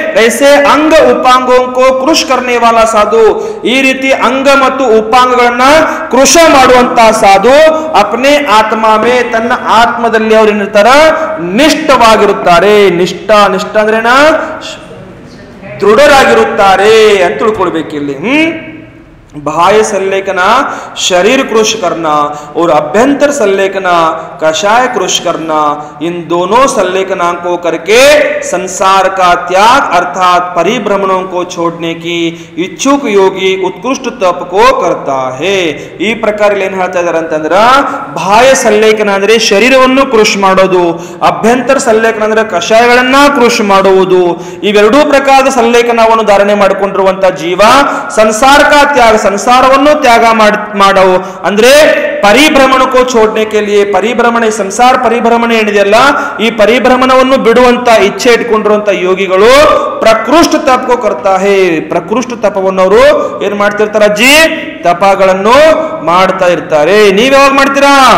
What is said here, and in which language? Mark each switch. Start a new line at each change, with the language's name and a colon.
Hindi: ಐಸೆ ಅಂಗ ಉಪಾಂಗೋ ಕೃಷ್ ಕರ್ನೆ ವಾಲ ಸಾಧು,
Kannada: ಈ ರೀತಿ ಅಂಗ ಮತ್ತು ಉಪಾಂಗಗಳನ್ನ ಕೃಷ ಮಾಡುವಂತ ಸಾಧು
Hindi: ಅಪ್ನೆ ಆತ್ಮವೇ,
Kannada: ತನ್ನ ಆತ್ಮದಲ್ಲಿ ಅವ್ರು ಏನಿರ್ತಾರ, ನಿಷ್ಠವಾಗಿರುತ್ತಾರೆ. ನಿಷ್ಠ ಅಂದ್ರೇನ, ದೃಢರಾಗಿರುತ್ತಾರೆ ಅಂತ ತಿಳ್ಕೊಳ್ಬೇಕಿಲ್ಲಿ.
Hindi: बाह्य संलेखना शरीर कृश करना और अभ्यंतर संलेखना कषाय कृश करना, इन दोनों संलेखना को करके संसार का त्याग अर्थात परिभ्रमणों को छोड़ने की इच्छुक योगी उत्कृष्ट तप को करता है.
Kannada: ಈ ಪ್ರಕಾರ ಏನು ಹೇಳ್ತಾ ಇದ್ದಾರೆ ಅಂತಂದ್ರೆ, ಬಾಹ್ಯ ಸಂಲೇಖನ ಅಂದ್ರೆ ಶರೀರವನ್ನು ಕೃಷ್ ಮಾಡೋದು, ಅಭ್ಯಂತರ ಸಂಲೇಖನ ಅಂದ್ರೆ ಕಷಾಯಗಳನ್ನ ಕೃಷ್ ಮಾಡುವುದು. ಇವೆರಡೂ ಪ್ರಕಾರದ ಸಂಲೇಖನವನ್ನು ಧಾರಣೆ ಮಾಡಿಕೊಂಡಿರುವಂತ ಜೀವ
Hindi: ಸಂಸಾರ का त्याग,
Kannada: ಸಂಸಾರವನ್ನು ತ್ಯಾಗ ಮಾಡವು ಅಂದ್ರೆ ಪರಿಭ್ರಮಣಕ್ಕೂ
Hindi: ಛೋಡ್ನೆ ಕೆ ಲಿಯೆ,
Kannada: ಪರಿಭ್ರಮಣ ಸಂಸಾರ ಪರಿಭ್ರಮಣ ಏನಿದೆಯಲ್ಲ, ಈ ಪರಿಭ್ರಮಣವನ್ನು ಬಿಡುವಂತ ಇಚ್ಛೆ ಇಟ್ಕೊಂಡಿರುವಂತ ಯೋಗಿಗಳು
Hindi: ಪ್ರಕೃಷ್ಟ ತಪಕೋ ಕರ್ತಾ ಹೇ,
Kannada: ಪ್ರಕೃಷ್ಟ ತಪವನ್ನು ಅವರು ಏನ್ ಮಾಡ್ತಿರ್ತಾರ, ಅಜ್ಜಿ ತಪಗಳನ್ನು ಮಾಡ್ತಾ ಇರ್ತಾರೆ. ನೀವ್ ಯಾವಾಗ ಮಾಡ್ತೀರಾ?